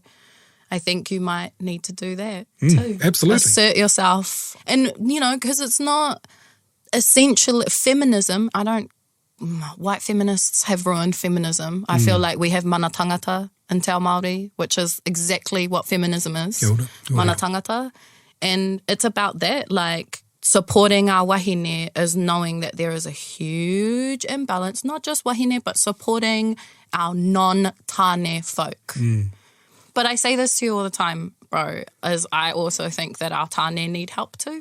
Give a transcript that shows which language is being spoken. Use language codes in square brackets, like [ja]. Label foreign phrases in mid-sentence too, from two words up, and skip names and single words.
[en] I think you might need to do that too. Absolutely. Assert yourself. And, you know, because it's not essential feminism. White feminists have ruined feminism. I feel like we have [mi] mana tangata [en] in [mi] Te Ao Māori, [en] which is exactly what feminism is. [mi] Kia ora. Mana tangata. [en] And it's about that, like supporting our wahine is knowing that there is a huge imbalance, not just wahine, but supporting our non-tāne folk. But I say this to you all the time, bro, as I also think that our tāne need help too.